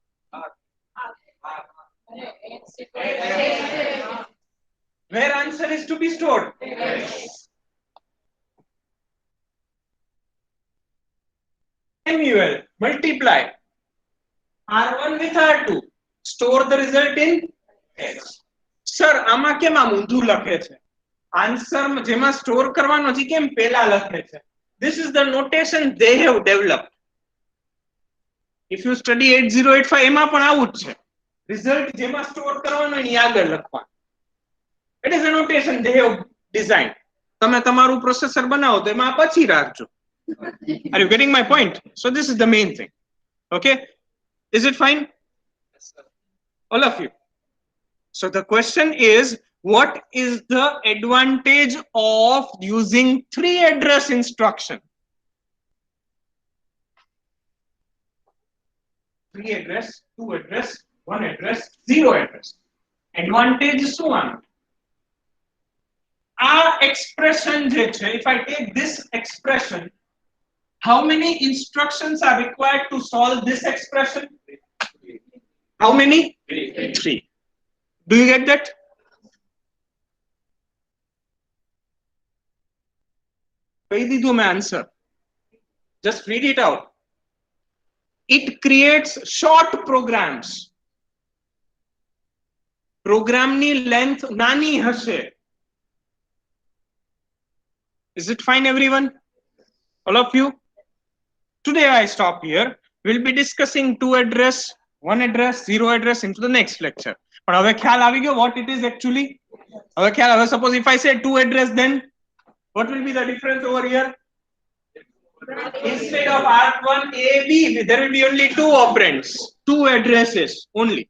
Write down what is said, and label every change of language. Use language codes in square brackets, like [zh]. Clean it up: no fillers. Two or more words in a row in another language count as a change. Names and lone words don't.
[en] Where answer is to be stored? Samuel, multiply R1 with R2. Store the result in X. [gu] સર આમાં કેમ આમ ઊંધું લખે છે? આન્સર જેમાં સ્ટોર કરવાનો છે કેમ પહેલા લખે છે? [en] This is the notation they have developed. If you study [gu] 8085 એમાં પણ આવું જ છે. રિઝલ્ટ જેમાં સ્ટોર કરવાનો એની આગળ લખવાનું. [en] It is a notation they have designed. [gu] તમે તમારું પ્રોસેસર બનાવો તો એમાં પછી રાખજો. [en] Are you getting my point? So this is the main thing. Okay? Is it fine? All of you. So the question is, what is the advantage of using 3 address instruction? 3 address, 2 address, 1 address, 0 address. [gu] Advantage શું આનું? આ expression જે છે, [en] if I take this expression, how many instructions are required to solve this expression? How many? 3. Do you get that? [gu] કહી દીધું મેં answer. [en] Just read it out. It creates short programs. [gu] Program ની length નાની હશે. [en] Is it fine, everyone? All of you? Today I stop here. We'll be discussing 2 address, 1 address, 0 address into the next lecture. But [gu] હવે ખ્યાલ આવી ગયો [en] what it is actually? [gu] હવે ખ્યાલ હવે [en] suppose if I say 2 address, then what will be the difference over here? Instead of R1 AB, there will be only 2 operands, 2 addresses only.